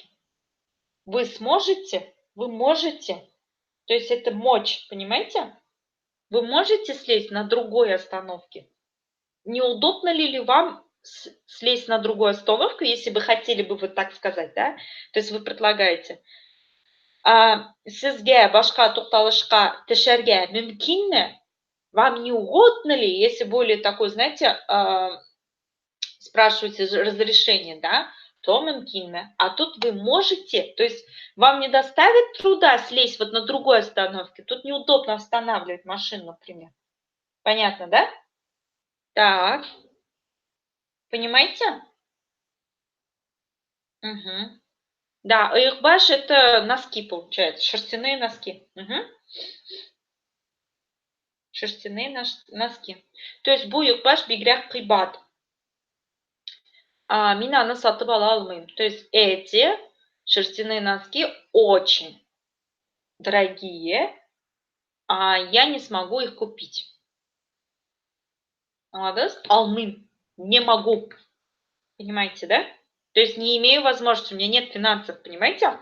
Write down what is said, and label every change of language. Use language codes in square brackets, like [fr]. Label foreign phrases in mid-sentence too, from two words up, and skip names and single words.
[ru] Вы сможете? Вы можете. То есть это мочь, понимаете? Вы можете слезть на другой остановке. Неудобно ли вам слезть на другую остановку, если бы хотели бы вы так сказать, да? То есть вы предлагаете. [tt] Сізге башка тукталышка төшәргә мөмкинме? [ru] Вам не угодно ли, если более такой, знаете, спрашиваете разрешение, да, то мумкинно. А тут вы можете, то есть вам не доставит труда слезть вот на другой остановке. Тут неудобно останавливать машину, например. Понятно, да? Так. Понимаете? Угу. Да, ыйыкбаш — это носки, получается, шерстяные носки. Шерстяные носки. То есть [tt] бу ыйыкбаш бигрәк кыйбат. Мин аны сатып ала алмыйм. [ru] То есть эти шерстяные носки очень дорогие. я не смогу их купить. Молодец. Алмым. Не могу. Понимаете, да? То есть не имею возможности, у меня нет финансов, понимаете?